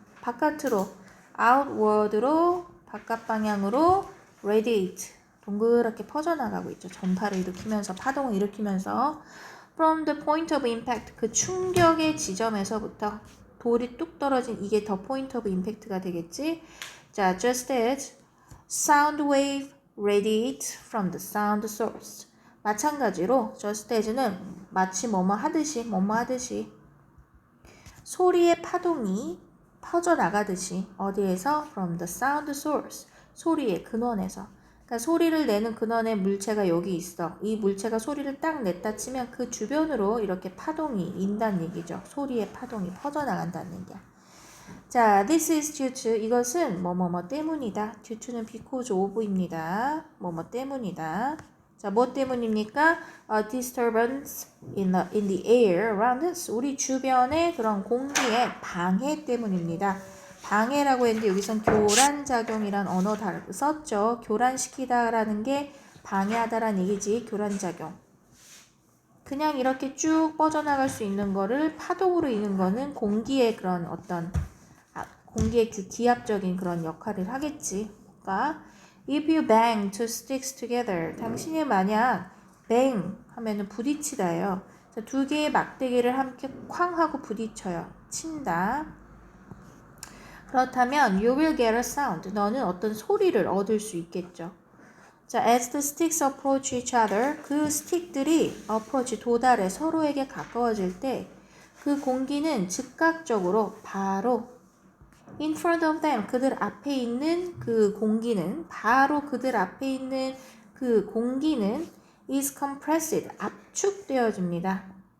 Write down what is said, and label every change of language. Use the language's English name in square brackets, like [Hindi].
[Korean] 바깥으로, outward로, 바깥 방향으로 radiate, 동그랗게 퍼져나가고 있죠. 전파를 일으키면서, 파동을 일으키면서 [English] from the point of impact, [Korean] 그 충격의 지점에서부터 돌이 뚝 떨어진 이게 더 [English] point of impact [Korean] 가 되겠지. [English] 자, just as sound wave radiate from the sound source. [Korean] 마찬가지로 [English] just as [Korean] 는 마치 뭐뭐 하듯이 소리의 파동이 퍼져나가듯이 어디에서 [English] from the sound source [Korean] 소리의 근원에서 그러니까 소리를 내는 근원의 물체가 여기 있어. 이 물체가 소리를 딱 냈다 치면 그 주변으로 이렇게 파동이 인다는 얘기죠. 소리의 파동이 퍼져나간다는 얘기야. 자, [English] this is due to [Korean] 이것은 뭐뭐뭐 때문이다. due to는 because of입니다. 뭐뭐 때문이다. 자, 뭐 때문입니까? [English] A disturbance in the air around us. [Korean] 우리 주변의 그런 공기의 방해 때문입니다. 방해라고 했는데 여기선 교란작용이란 언어 썼죠. 교란시키다라는 게 방해하다라는 얘기지. 교란작용. 그냥 이렇게 쭉 뻗어나갈 수 있는 거를 파동으로 이는 거는 공기의 그런 어떤 공기의 그 기압적인 그런 역할을 하겠지. 그러니까 [English] if you bang two sticks together, [Korean] 당신이 만약 bang 하면은 부딪히다예요. 두 개의 막대기를 함께 쾅 하고 부딪혀요. 친다. 그렇다면 [English] you will get a sound. [Korean] 너는 어떤 소리를 얻을 수 있겠죠. 자, [English] as the sticks approach each other, [Korean] 그 스틱들이 approach 도달해 서로에게 가까워질 때 그 공기는 즉각적으로 바로 [English] in front of them, [Korean] 그들 앞에 있는 그 공기는 바로 그들 앞에 있는 그 공기는 [English] is compressed, [Korean] 압축되어집니다.